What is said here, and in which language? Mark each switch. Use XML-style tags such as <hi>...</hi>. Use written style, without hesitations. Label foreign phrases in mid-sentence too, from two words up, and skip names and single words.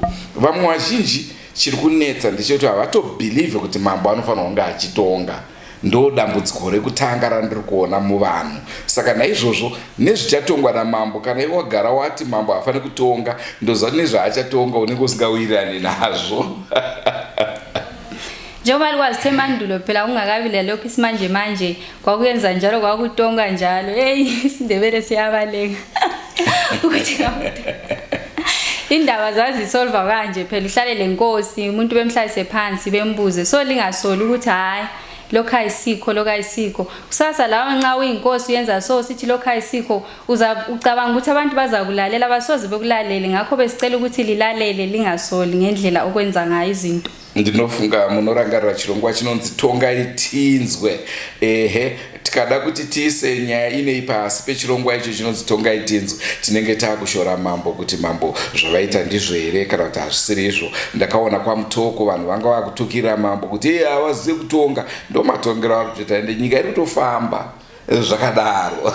<sn>Vamwe vazhinji chiri kunetsa ndechekuti havatobhilieve kuti Mambo anofanira kunge achitonga. ndo dambudziko rekutanga randiri kuona muvanhu. Saka naizvozvo nezvichatongwa naMambo, kana iwe wagara wati Mambo afane kutonga, ndoziva nezvaachatonga unenge usingawirirani nazvo.</sn> <nd>Njengoba likwazi mandulo phela ungakabi lalokho isimanje manje kwakuyenza njalo kwakutonga njalo. Hey isindebele siyabaleka. Ukuthi indaba zazisolve kanje phela uhlale lenkosi umuntu bemhlalise phansi bembuze so lingasoli ukuthi hayi lokho ayisikho kusasa lawo nxa uyinkosi uyenza so sithi lokho ayisikho ucabanga ukuthi abantu bazakulalela abasoze bekulalele ngakho besicela ukuthi lilalele lingasoli ngendlela okwenza ngayo izinto.</nd> <sn>Ndinofunga munorangarira chirongwa chinonzi tonga itinzwe. Tikada kuti tiise nyaya inei pasi pechirongwa icho chinonzi tonga itinzwe, tinenge takushora Mambo kuti Mambo zvavaita ndizvo here kana kuti hazvisiri izvo. Ndakaona kwamutoko vanhu vanga vakutukira Mambo kuti havazivi kutonga, ndo matongero ari kutoita ende nyika iri kutofamba zvakadaro.</sn>